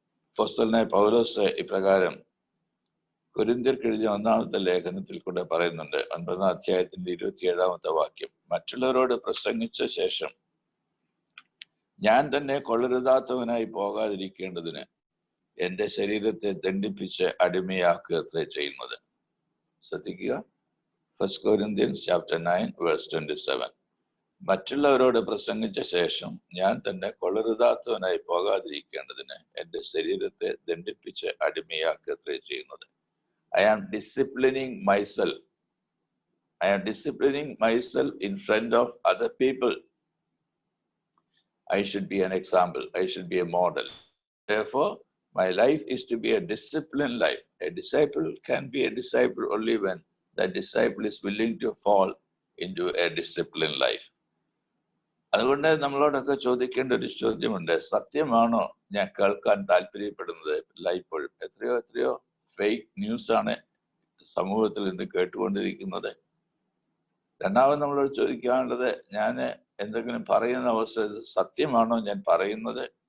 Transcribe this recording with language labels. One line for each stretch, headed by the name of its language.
Malayalam: അപ്പോസ്തലനായ പൗലോസ് ഇപ്രകാരം കൊരിന്ത്യർക്ക് എഴുതിയ 1-ാമത്തെ ലേഖനത്തിൽ കൂടെ പറയുന്നുണ്ട്. 9-ാം അധ്യായത്തിന്റെ 27-ാമത്തെ വാക്യം, മറ്റുള്ളവരോട് പ്രസംഗിച്ച ശേഷം ഞാൻ തന്നെ കൊള്ളരുതാത്തവനായി പോകാതിരിക്കേണ്ടതിന് എന്റെ ശരീരത്തെ ദണ്ഡിപ്പിച്ച് അടിമയാക്കുക അത്രേ ചെയ്യുന്നത്. ശ്രദ്ധിക്കുക,
English: 1 Corinthians chapter 9 verse 27.
Malayalam: മറ്റുള്ളവരോട് പ്രസംഗിച്ച ശേഷം ഞാൻ തന്നെ കൊള്ളരുതാത്തവനായി പോകാതിരിക്കേണ്ടതിന് എന്റെ ശരീരത്തെ ദണ്ഡിപ്പിച്ച് അടിമയാക്കുക അത്രേ ചെയ്യുന്നത്.
English: I am disciplining myself. I am disciplining myself in front of other people. I should be an example. I should be a model. Therefore, my life is to be a disciplined life. A disciple can be a disciple only when that disciple is willing to fall into a disciplined life.
Malayalam: അതുകൊണ്ട് നമ്മളോടൊക്കെ ചോദിക്കേണ്ട ഒരു ചോദ്യമുണ്ട്. സത്യമാണോ ഞാൻ കേൾക്കാൻ താല്പര്യപ്പെടുന്നത്? ഇപ്പോഴും എത്രയോ ഫേക്ക് ന്യൂസ് ആണ് സമൂഹത്തിൽ ഇന്ന് കേട്ടുകൊണ്ടിരിക്കുന്നത്. രണ്ടാമത് നമ്മളോട് ചോദിക്കാനുള്ളത്, ഞാൻ എന്തെങ്കിലും പറയുന്ന അവസരത്തിൽ സത്യമാണോ ഞാൻ പറയുന്നത്?